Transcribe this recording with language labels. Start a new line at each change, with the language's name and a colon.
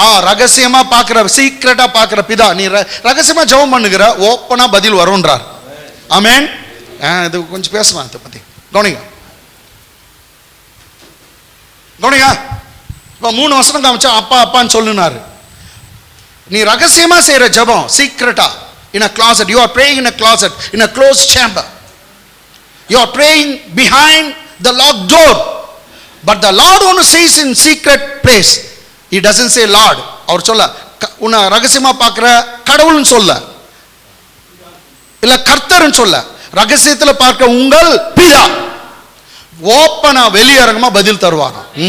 Tamil: ரகசியமா பாக்குற, சீக்கிரட்டா பாக்குற பிதா. நீ ரகசியமா ஜெபம் பண்ணுகிற, ஓப்பனா பதில் வரும்ன்றார். ஆமென். இது கொஞ்சம் பேசலாம் இதை பத்தி. கவனிங்க. இப்போ 3 வசனம் காமிச்சா அப்பா அப்பான்னு சொல்லுனாரு. நீ ரகசியமா செய்யற ஜெபம், சீக்கிரட்டா,
English: in a closet. You are praying in a closet, in a closed chamber. You are praying behind the locked door. But the Lord only sees in secret place. He doesn't say Lord.
Tamil: அவர் சொல்ல உன்னை ரகசியமா பார்க்கிற கடவுள்னு சொல்ல, இல்ல கர்த்தர்னு சொல்ல, ரகசியத்துல பார்க்க உங்கள் பிதா ஓப்பனா வெளியரங்கமா பதில் தருவாங்க.